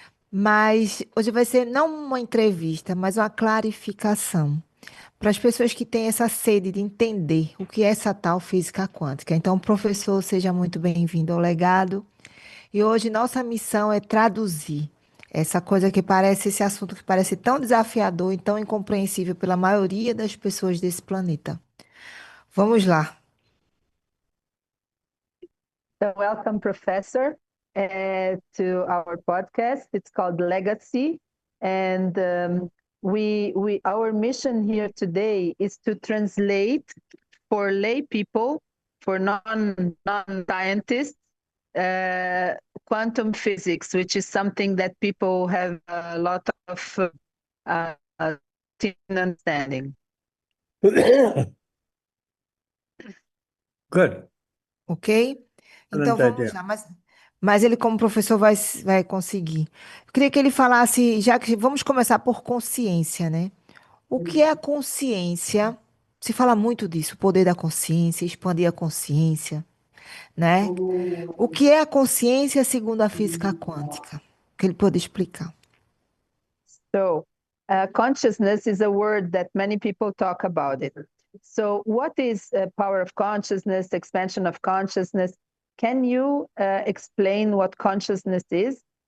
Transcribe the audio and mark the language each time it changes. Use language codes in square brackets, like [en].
[pt] Mas hoje vai ser não uma entrevista, mas uma clarificação para as pessoas que têm essa sede de entender o que é essa tal física quântica. Então, professor, seja muito bem-vindo ao legado. E hoje nossa missão é traduzir essa coisa que parece, esse assunto que parece tão desafiador e tão incompreensível pela maioria das pessoas desse planeta. Vamos lá. [en] So welcome, Professor, to our podcast. It's called Legacy, and our mission here today is to translate for lay people, for non scientists, uh, quantum physics, which is something that people have a lot of uh, understanding. Good. [pt] Ok? Então [en] Excellent [pt] vamos [en] idea. [pt] lá. Mas ele, como professor, vai conseguir. Eu queria que ele falasse, já que vamos começar por consciência, né? O que é a consciência? Se fala muito disso, o poder da consciência, expandir a consciência, né? O que é a consciência segundo a física quântica? Que ele pode explicar. [en] So, consciousness is a word that many people talk about it. So, what is power of consciousness, expansion of consciousness? Can you explain what consciousness is?